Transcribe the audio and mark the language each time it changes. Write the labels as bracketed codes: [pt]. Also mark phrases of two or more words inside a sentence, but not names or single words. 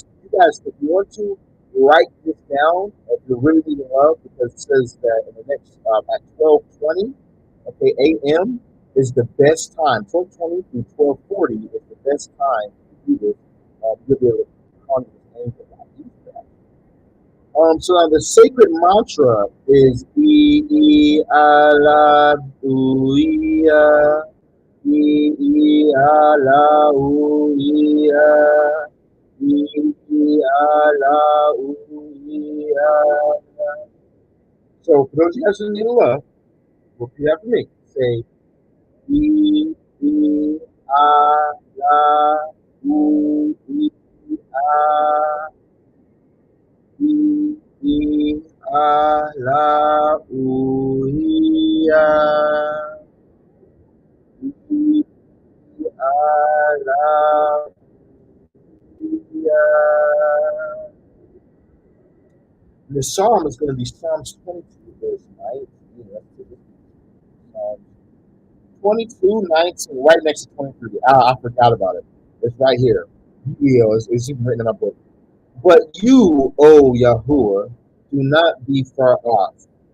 [en] You guys, if you want to write this down, if you're really needing love, because it says that in the next at 12:20, okay, a.m. is the best time. 12:20 through 12:40 is the best time to do this. You'll be able to conjure this angel. So now the sacred mantra is E ala uia, E ala uia, E ala uia. So for those of you guys who need love, repeat after me. Say E ala uia. La uia, la uia. The psalm is going to be Psalms 22, verse 19. Psalms 22, 19, right next to 23. I forgot about it. It's right here. It's even written in my book. But you, O Yahuwah, do not be far off.